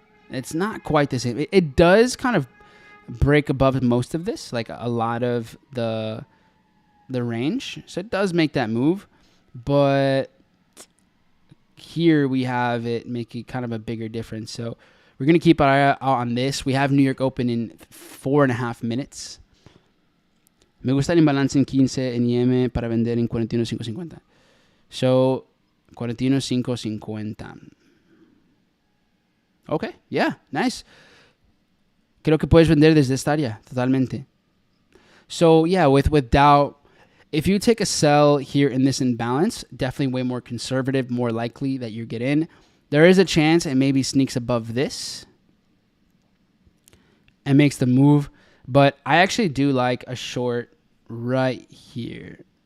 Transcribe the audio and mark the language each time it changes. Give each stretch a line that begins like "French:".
English: It's not quite the same. It does kind of break above most of this, like a lot of the range. So it does make that move, but here we have it making kind of a bigger difference. So we're going to keep our eye out on this. We have New York Open in 4.5 minutes.
Spanish: Me gusta el imbalance en 15 en IM para vender en 41.550.
English: So 41.550. Okay, yeah, nice.
Spanish: Creo que puedes vender desde esta área, totalmente.
English: So yeah, with Dow, if you take a sell here in this imbalance, definitely way more conservative, more likely that you get in. There is a chance it maybe sneaks above this and makes the move. But I actually do like a short right here.